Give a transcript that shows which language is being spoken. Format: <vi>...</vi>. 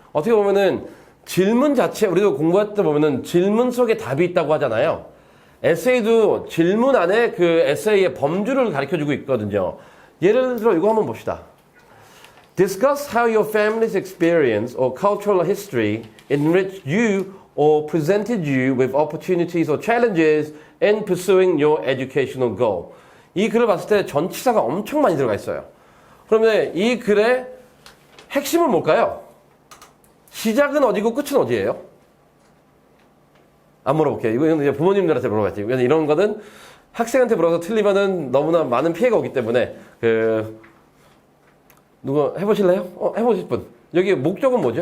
<ko>어떻게 보면은 질문 자체, 우리도 공부할 때 보면은 질문 속에 답이 있다고 하잖아요. 에세이도 질문 안에 그 에세이의 범주를 가르쳐주고 있거든요. 예를 들어 이거 한번 봅시다.</ko> <en>Discuss how your family's experience or cultural history enriched you or presented you with opportunities or challenges in pursuing your educational goal.</en> <ko>이 글을 봤을 때 전치사가 엄청 많이 들어가 있어요. 그러면 이 글의 핵심은 뭘까요? 시작은 어디고 끝은 어디예요? 안 물어볼게요. 이건 이제 부모님들한테 물어봐야지. 이런 거는 학생한테 물어서 틀리면은 너무나 많은 피해가 오기 때문에 누가 해보실래요? 해보실 분. 여기 목적은 뭐죠?</ko>